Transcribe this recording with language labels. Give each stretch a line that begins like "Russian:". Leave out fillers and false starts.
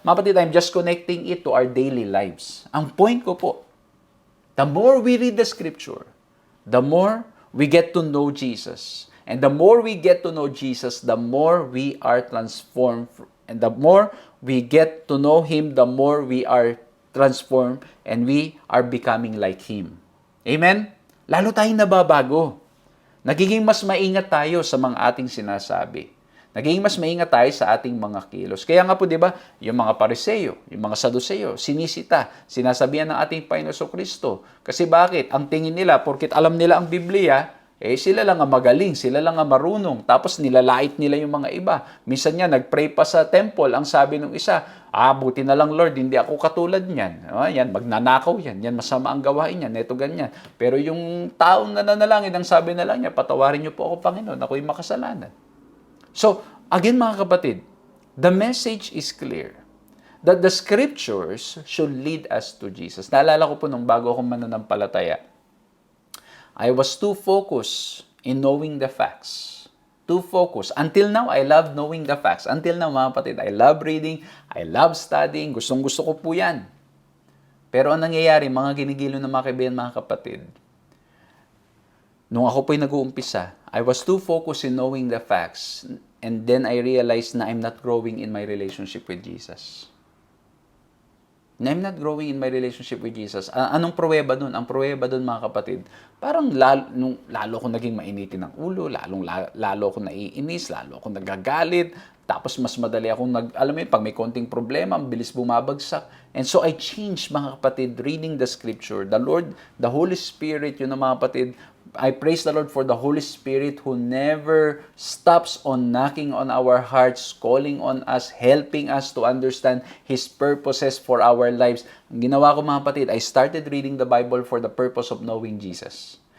English: Mapatid, I'm just connecting it to our daily lives.
Filipino: Ang point ko po,
English: the more we read the Scripture, the more we get to know Jesus. And the more we get to know Jesus, the more we are transformed. And the more we get to know Him, the more we are transformed and we are becoming like Him.
Filipino: Amen? Lalo tayong nababago. Nagiging mas maingat tayo sa mga ating sinasabi. Nagiging mas maingat tayo sa ating mga kilos. Kaya nga po, di ba, yung mga Pariseo, yung mga Saduceo, sinisita, sinasabihan ng ating Panginoon Kristo. Kasi bakit? Ang tingin nila, porkit alam nila ang Biblia, sila lang ang magaling, sila lang ang marunong. Tapos nilalait nila yung mga iba. Minsan nga, nagpray pa sa temple, ang sabi ng isa, buti na lang Lord, hindi ako katulad niyan. Yan, magnanakaw yan. Yan, masama ang gawain yan. Ito, ganyan. Pero yung taong nananalangin, ang sabi na lang niya, patawarin niyo po ako, Panginoon, ako'y makasalanan. So, again mga kapatid,
English: the message is clear. that the scriptures should lead us to Jesus.
Filipino: Naalala ko po nung bago ako mananampalataya,
English: I was too focused in knowing the facts. Too focused. Until now, I love knowing the facts. Until now,
Filipino: mga kapatid,
English: I love reading, I love studying,
Filipino: gustong-gusto ko po yan. Pero ang nangyayari, mga ginigilo ng mga kaibigan, mga kapatid, nung ako po'y nag-uumpisa,
English: I was too focused in knowing the facts, and then I realized na I'm not growing in my relationship with Jesus. Na I'm not growing in my relationship with Jesus.
Filipino: Anong pruweba dun? Ang pruweba dun, mga kapatid, parang lalo ko naging mainitin ng ulo, lalo ko naiinis, lalo ko nagagalit, tapos mas madali akong alam mo yun, pag may konting problema, ang bilis bumabagsak.
English: And so I changed,
Filipino: mga kapatid,
English: reading the scripture. The Lord, the Holy Spirit,
Filipino: yun na, mga kapatid,
English: I praise the Lord for the Holy Spirit who never stops on knocking on our hearts, calling on us, helping us to understand His purposes for our lives.
Filipino: Ang ginawa ko, mga kapatid,
English: I started reading the Bible for the purpose of knowing Jesus.